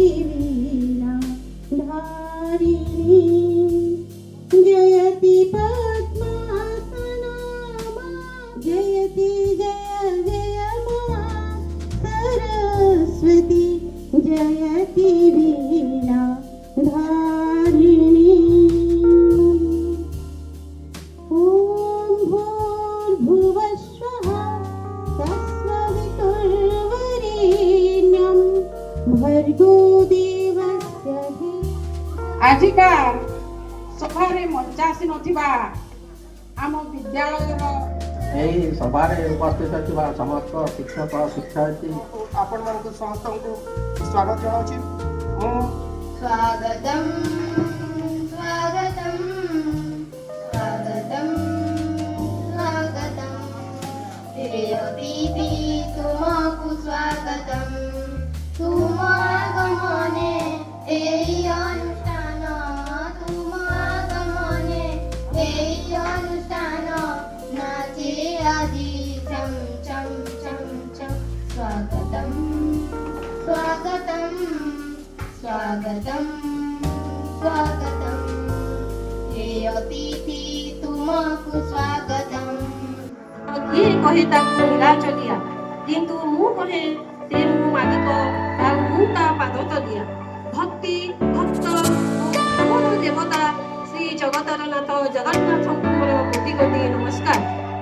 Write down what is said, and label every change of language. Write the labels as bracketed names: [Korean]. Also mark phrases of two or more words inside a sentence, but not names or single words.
[Sanskrit] वीणा धारिणी जयति पद्मासना मां जयति जय जय मां सरस्वती जयति वीणा धारिणी ॐ भूर्भुवस्वः तत्सवितुर्वरेण्यं भर्गो देवस्य धीमहि [Odia] ଆଜିକା ସଭାରେ ମଞ୍ଚାସି ନଥିବା ଆମ ବିଦ୍ୟାଳୟର ଏହି ସଭାରେ ଉପସ୍ଥିତ ଥିବା ସମସ୍ତ ଶିକ୍ଷକ ଶିକ୍ଷୟିତ୍ରୀ ଆପଣମାନଙ୍କୁ ସମସ୍ତଙ୍କୁ ସ୍ୱାଗତ ଜଣାଉଛି ମୁଁ [Hindi] स्वागतं स्वागतं स्वागतं स्वागतं प्रिय अतिथि तुमको स्वागतं तुम आगमने [Bangla] এই অনুষ্ঠান [Hindi] तुम आगमने [Bangla] এই অনুষ্ঠান নাচে আজি চম চম চম চম [Hindi] स्वागतं स्वागतं स्वागतं स्वागतं हे अतिथि तुमको स्वागतं [Odia] କିଏ କହେ ତାକୁ ହୀରା ଚଲିଆ କିନ୍ତୁ ମୁଁ କହେ ସେ ମୋ ମାଲିକ ଆଉ ମୁଁ ତା ପାଦ ତଲିଆ ଭକ୍ତି ଭକ୍ତ ଓ ଆମର ଦେବତା ଶ୍ରୀ ଜଗତର ନାଥ ଜଗନ୍ନାଥଙ୍କୁ ମୋର କୋଟି କୋଟି ନମସ୍କାର।